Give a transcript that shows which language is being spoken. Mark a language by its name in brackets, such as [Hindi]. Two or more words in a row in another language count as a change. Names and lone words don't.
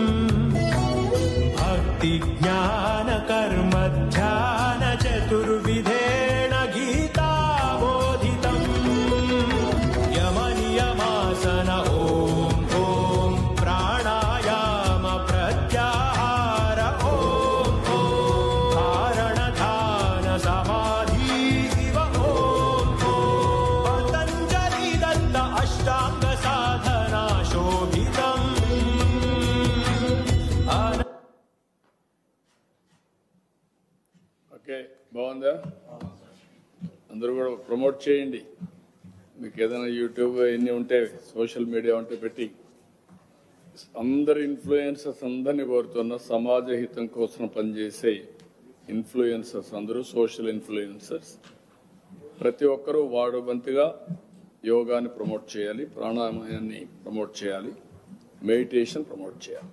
[Sanskrit] भक्ति ज्ञान कर्म ध्यान चतुर्विधेन गीता बोधितम् यम नियमासन ओम ओम प्राणायाम प्रत्याहार ओम ओम धारण ध्यान समाधि इव ओम पतंजलि दत्त अष्टांग साधना शोभितम् [Telugu] ఓకే, బాగుందా? అందరూ కూడా ప్రమోట్ చేయండి. మీకు ఏదైనా యూట్యూబ్ ఎన్ని ఉంటే, [English] social media [Telugu] ఉంటే పెట్టి అందరు ఇన్ఫ్లుయెన్సర్స్ అందరినీ కోరుతున్న సమాజ హితం కోసం పనిచేసే ఇన్ఫ్లుయెన్సర్స్ అందరూ, [English] social influencers [Telugu] ప్రతి ఒక్కరూ వాడు వంతుగా యోగాని ప్రమోట్ చేయాలి, ప్రాణాయామాన్ని ప్రమోట్ చేయాలి, మెడిటేషన్ ప్రమోట్ చేయాలి.